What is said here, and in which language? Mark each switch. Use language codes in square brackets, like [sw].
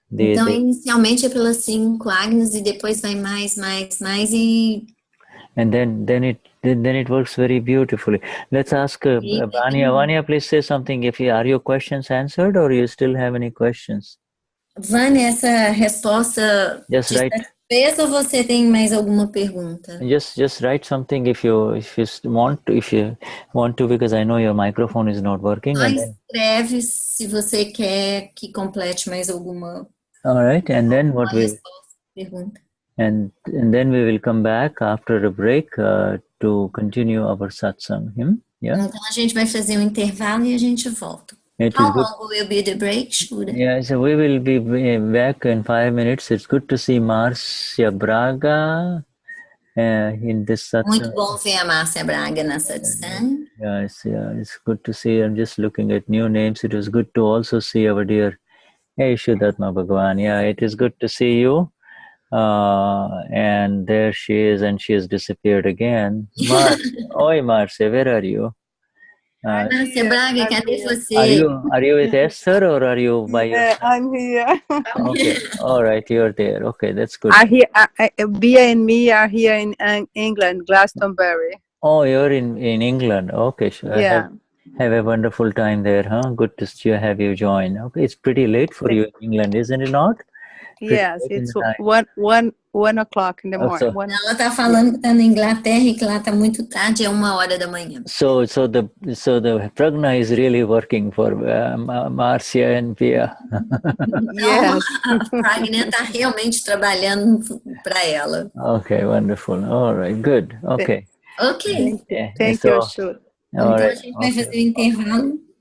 [pt] Então, inicialmente é pelas 5 agnas e depois vai mais e. [en] And then it works very beautifully. Let's ask Vanya. Vanya, please say something. Are your questions answered, or you still have any questions? [pt] Vânia, essa resposta [en] just [pt] te satisfez ou você tem mais alguma pergunta? [en] Just write something if you want to, because I know your microphone is not working. [pt] Só escreve se você quer que complete mais alguma. [en] All right, and then what [pt] pergunta. [en] And then we will come back after a break to continue our satsang. Yeah. [pt] Então a gente vai fazer um intervalo e a gente volta. [en] How long will be the break, Shuddha? Yeah, so we will be back in 5 minutes. It's good to see Marcia Braga in this satsang. [pt] Muito bom ver a Marcia Braga na satsang. [en] Yes, it's good to see. I'm just looking at new names. It was good to also see our dear Vishuddhatma Bhagavan. Yeah, it is good to see you. And there she is, and she has disappeared again. Oi, Marcia, where are you? [pt] Marcia Braga, cadê você? [en] Are you with Esther, or are you by yourself? I'm here. Okay, all right, you're there. Okay, that's good. Bia and me are here in England, Glastonbury. Oh, you're in England. Okay, sure. Yeah. Have a wonderful time there, huh? Good to have you join. Okay, it's pretty late for you in England, isn't it not? Yes, it's 1 o'clock in the morning. [pt] Ela está falando que está na Inglaterra e que lá está muito tarde, é 1h da manhã. [en] So the prajna is really working for Marcia and Pia. Yes. [pt] A prajna está realmente trabalhando para ela. [en] Okay, wonderful. All right, good. Okay. Okay. Thank you, Shuddha. [pt] Então a gente vai fazer o intervalo.